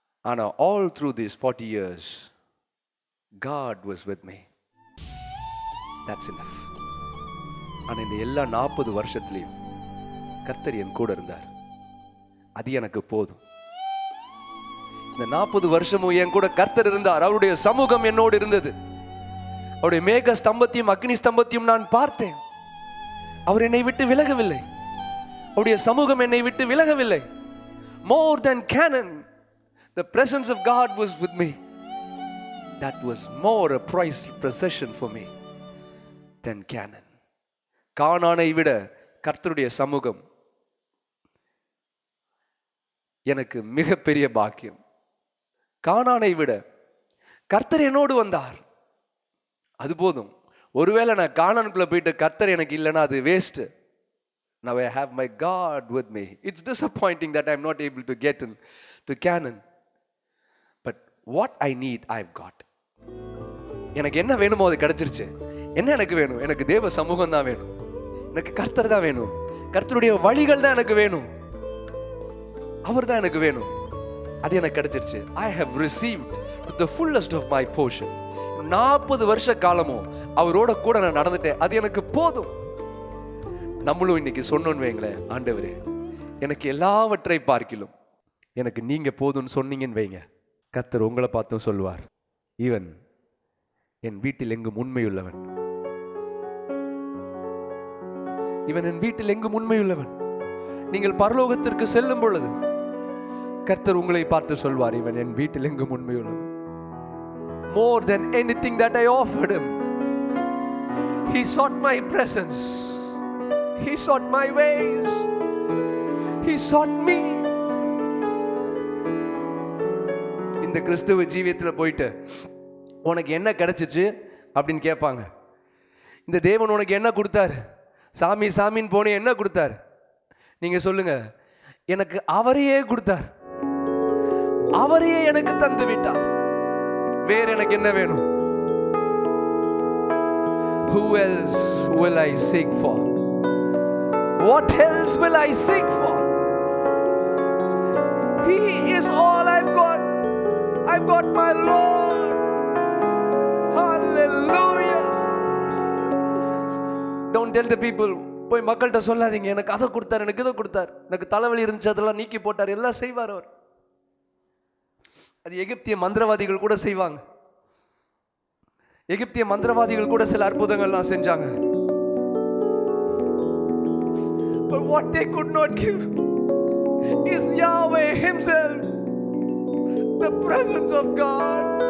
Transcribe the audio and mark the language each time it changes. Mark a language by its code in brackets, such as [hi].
[ta] ஆனால் [en] All through this 40 years God was with me. That's enough. [ta] ஆனால் இந்த எல்லா 40 வருஷத்துலையும் கர்த்தர் என் கூட இருந்தார், அது எனக்கு போதும். இந்த 40 வருஷமும் என் கூட கர்த்தர் இருந்தார், அவருடைய சமூகம் என்னோடு இருந்தது. அவருடைய மேக ஸ்தம்பத்தையும் அக்னி ஸ்தம்பத்தையும் நான் பார்த்தேன். அவர் என்னை விட்டு விலகவில்லை, அவருடைய சமூகம் என்னை விட்டு விலகவில்லை. [en] More than Canaan, the presence of God was with me. That was more a priceless possession for me than Canaan. [ta] கானானை விட கர்த்தருடைய சமூகம் எனக்கு மிகப்பெரிய பாக்கியம். கானானை விட கர்த்தர் என்னோடு வந்தார், அது போதும். ஒருவேளை நான் கானானுக்குள்ள போயிட்டு கர்த்தர் எனக்கு இல்லைன்னா அது waste. [en] Now I have my God with me. It's disappointing that I'm not able to get to Canaan. But what I need, I've got. [ta] எனக்கு என்ன வேணுமோ அது கிடைச்சிருச்சு. என்ன எனக்கு வேணும்? எனக்கு தேவ சமூகம் தான் வேணும், எனக்கு கர்த்தர் தான் வேணும், கர்த்தருடைய வழிகள் தான் எனக்கு வேணும், அவர் தான் எனக்கு வேணும். அது எனக்கு கிடைச்சிருச்சு. [en] I have received to the fullest of my portion. [ta] 40 வருஷ காலமும் அவரோட கூட நான் நடந்துட்டேன், அது எனக்கு போதும். நம்மளும் இன்னைக்கு சொன்னோன்னு வைங்களேன், ஆண்டவரே எனக்கு எல்லாவற்றை பார்க்கிலும் எனக்கு நீங்க போதும்னு சொன்னீங்கன்னு வைங்க, கர்த்தர் உங்களை பார்த்தும் சொல்லுவார், இவன் என் வீட்டில் எங்கும் உண்மையுள்ளவன், இவன் என் வீட்டில் எங்கும் உண்மையுள்ளவன். நீங்கள் பரலோகத்திற்கு செல்லும் பொழுது கர்த்தர் உங்களை பார்த்து சொல்வார், இவன் என் வீட்டில் எங்கும் உண்மையுள்ளவன். [en] More than anything that I offered him, he sought my presence, he sought my ways, he sought me. [ta] இந்த கிறிஸ்துவ ஜீவியத்தில் போயிட்டு உனக்கு என்ன கிடைச்சிச்சு அப்படின்னு கேட்பாங்க. இந்த தேவன் உனக்கு என்ன கொடுத்தாரு? சாமி சாமின்னு போனே என்ன கொடுத்தார்? நீங்க சொல்லுங்க, எனக்கு அவரையே கொடுத்தார், அவரையே எனக்கு தந்து விட்டார். வேற எனக்கு என்ன வேணும்? [en] Who else will I seek for? What else will I seek for? He is all I've got. I've got my Lord. Hallelujah. Don't tell the people, [ta] போய் மக்கள்கிட்ட சொல்லாதீங்க, எனக்கு அதை கொடுத்தார், எனக்கு இதை கொடுத்தார், எனக்கு தலைவலி இருந்துச்சு அதெல்லாம் நீக்கி போட்டார், எல்லாம் செய்வார் அவர். அது எகிப்திய மந்திரவாதிகள் கூட செய்வாங்க. எகிப்திய மந்திரவாதிகள் கூட சில அற்புதங்கள்லாம் செஞ்சாங்க. [en] But what they could not give is Yahweh himself, the presence of God.